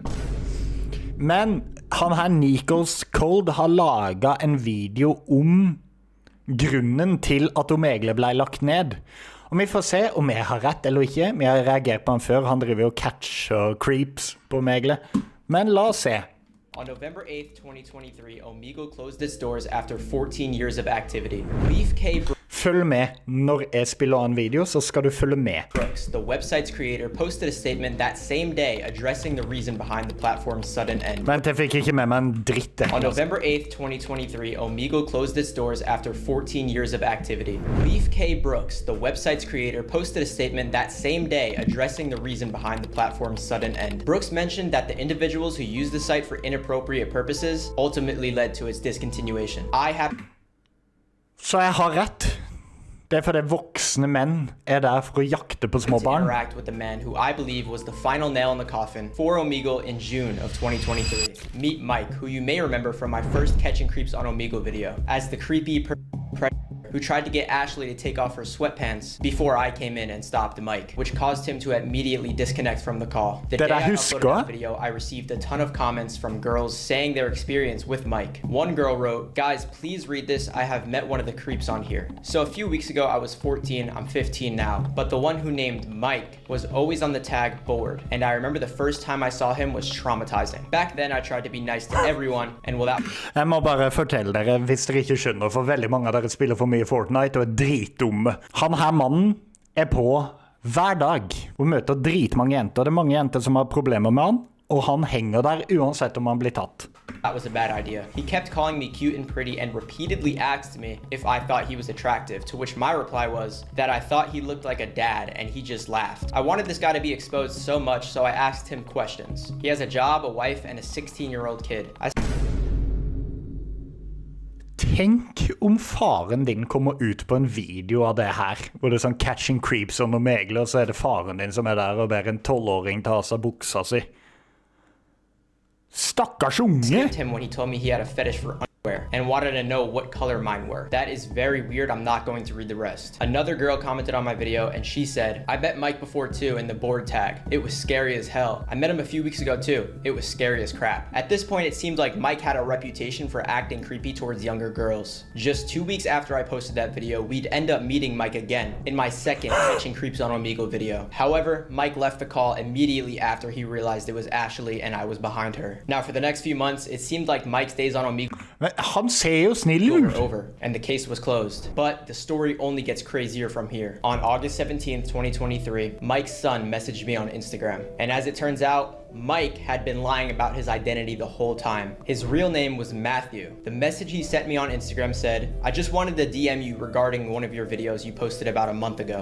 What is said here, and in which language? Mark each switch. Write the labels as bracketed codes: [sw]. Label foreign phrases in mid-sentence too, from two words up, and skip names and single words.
[no] Men han her Nikos Cold har laget en video om grunnen til at Omegle ble lagt ned. Og vi får se om jeg har rett eller ikke. Vi har reagert på han før. Han driver jo catch og creeps på Omegle. Men la oss se. [en] On November 8th, 2023, Omegle closed its doors after 14 years of activity. Beef K. [no] Følg med. Når jeg spiller en video, så skal du følge med. [en] Brooks, the website's creator, posted a statement that same day addressing the reason behind the platform's sudden end. [no] Vent, jeg fikk ikke med meg en dritt. [en] On November 8th, 2023, Omegle closed its doors after 14 years of activity. Beef K. Brooks, the website's creator, posted a statement that same day addressing the reason behind the platform's sudden end. Brooks mentioned that the individuals who used the site for inappropriate purposes ultimately led to its discontinuation. [no] Så jeg har rett. Det er fordi voksne menn er der for å jakte på små barn. [en] Interact with the man who I believe was the final nail in the coffin for Omegle in June of 2023. Meet Mike, who you may remember from my first Catching Creeps on Omegle video, as the creepy who tried to get Ashley to take off her sweatpants before I came in and stopped the mic, which caused him to immediately disconnect from the call. The day I uploaded the video, I received a ton of comments from girls saying their experience with Mike. One girl wrote, "Guys, please read this. I have met one of the creeps on here." So a few weeks ago, I was 14, I'm 15 now, but the one who named Mike was always on the tag board, and I remember the first time I saw him was traumatizing. Back then, I tried to be nice to everyone, and without... [no] Jeg må bare fortelle dere, hvis dere ikke skjønner, for veldig mange av dere spiller for mye Fortnite og er dritdumme. Han her mannen er på hver dag og møter dritmange jenter. Det er mange jenter som har problemer med han, og han henger der uansett om han blir tatt. [en] That was a bad idea. He kept calling me cute and pretty and repeatedly asked me if I thought he was attractive, to which my reply was that I thought he looked like a dad, and he just laughed. I wanted this guy to be exposed so much, so I asked him questions. He has a job, a wife, and a 16-year-old kid. [no] Tenk om faren din kommer ut på en video av det her, hvor det er sånn Catching Creeps og Omegle, og så er det faren din som er der og ber en 12-åring ta av seg buksa si. Stakkars unge! [en] Him when he told me he had a fetish for underwear and wanted to know what color mine were. That is very weird. I'm not going to read the rest. Another girl commented on my video and she said, "I met Mike before too in the board tag. It was scary as hell. I met him a few weeks ago too. It was scary as crap." At this point, it seemed like Mike had a reputation for acting creepy towards younger girls. Just 2 weeks after I posted that video, we'd end up meeting Mike again in my second Catching Creeps on Omegle video. However, Mike left the call immediately after he realized it was Ashley and I was behind her. Now, for the next few months, it seemed like Mike's days on Omegle [no] Han ser jo snill ut. [en] over, and the case was closed. But the story only gets crazier from here. On August 17th, 2023, Mike's son messaged me on Instagram. And as it turns out, Mike had been lying about his identity the whole time. His real name was Matthew. The message he sent me on Instagram said, "I just wanted to DM you regarding one of your videos you posted about a month ago.